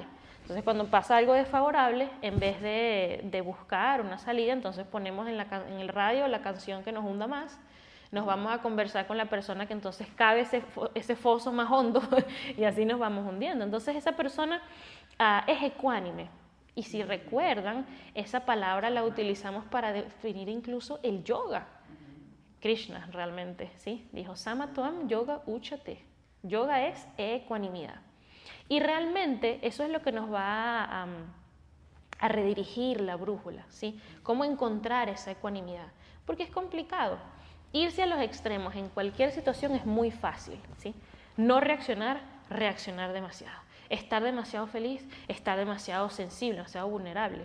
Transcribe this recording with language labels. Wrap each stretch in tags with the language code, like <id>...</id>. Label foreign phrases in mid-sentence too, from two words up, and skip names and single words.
<es>Entonces, cuando pasa algo desfavorable, en vez de buscar una salida, entonces ponemos en el radio la canción que nos hunda más, nos vamos a conversar con la persona que entonces cabe ese foso más hondo y así nos vamos hundiendo. Entonces, esa persona es ecuánime. Y si recuerdan, esa palabra la utilizamos para definir incluso el yoga. Krishna realmente, ¿sí? Dijo:</es> <sa>समत्वं योग उच्यते.</sa> <es>Yoga es ecuanimidad. Y realmente eso es lo que nos va a redirigir la brújula, ¿sí? Cómo encontrar esa ecuanimidad. Porque es complicado. Irse a los extremos en cualquier situación es muy fácil, ¿sí? No reaccionar, reaccionar demasiado. Estar demasiado feliz, estar demasiado sensible, demasiado vulnerable.</es>